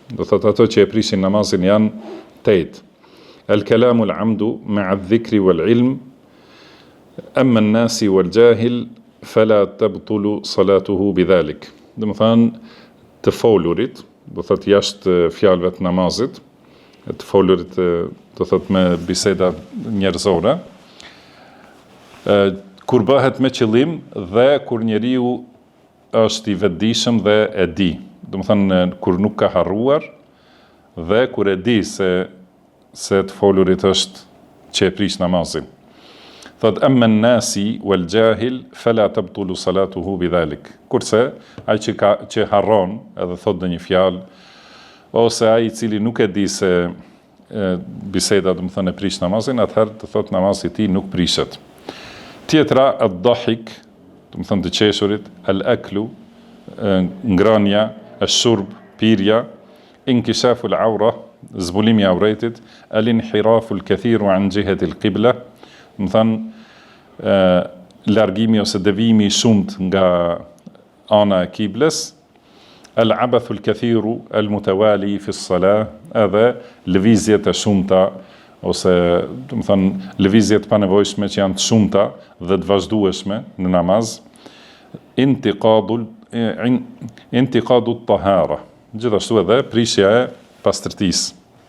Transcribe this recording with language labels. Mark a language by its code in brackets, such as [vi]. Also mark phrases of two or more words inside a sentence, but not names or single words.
[sq] Do thot ato që e prishin namazin janë 8. [ar] الكلام العمد مع ذكر والعلم أما الناسي والجاهل فلا تبطل صلاته بذلك. [sq] Do më thënë të folurit, do thot jashtë fjalëve të namazit, të folurit do thot me biseda njerëzore, kur bëhet me qëllim dhe kur njeriu është i vetëdijshëm dhe e di. Do më thënë kur nuk ka harruar dhe kur e di se të folurit është që e prish namazin. Thot [ar] أما الناسي والجاهل فلا تبطل صلاته بذلك. [sq] Kurse ai që harron edhe thot ndonjë fjalë ose ai i cili nuk e di se biseda do të thënë e prish namazin, atëherë të thot namazi i tij nuk prishet. Tjetra [ar] الضحك, [sq] do të thënë të qeshurit, [ar] الأكل, [sq] ngrania, [ar] الشرب, [sq] pirja, [ar] انكشاف العورة, [sq] zbulimi i auretit, [ar] الانحراف الكثير عن جهة القبلة, [sq] do të thënë largimi ose devijimi i shumt nga ana e kibles, [ar] العبث الكثير المتوالي في الصلاة, [sq] edhe lëvizjet e shumta ose do të thënë lëvizjet pa nevojshme që janë të shumta dhe të vazhdueshme në namaz, [ar] انتقاض الطهارة, [sq] gjithashtu edhe prishja e pastërtisë.